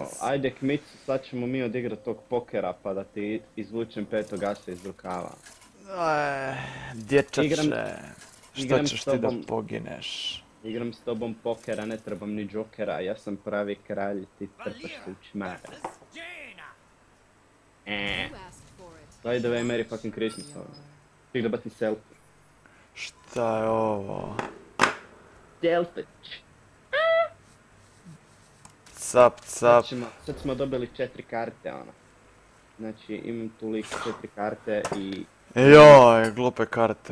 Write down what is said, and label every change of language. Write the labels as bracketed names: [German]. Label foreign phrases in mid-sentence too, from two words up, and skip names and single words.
[Bosnian] Ajde Kmicu, sad ćemo mi odigrat tog pokera pa da ti izvučem petog asa iz rukava. Dječače, što ćeš ti da pogineš? Igram s tobom pokera, ne trebam ni džokera, ja sam pravi kralj, ti trpaš se u čmare. [English] By the way, Merry fucking Christmas. [Bosnian] Stig da bati selfie. Šta je ovo? Selfie. Cap. Sad smo dobili 4 karte, ono. Znači, imam toliko 4 karte i... Joj, glupe karte.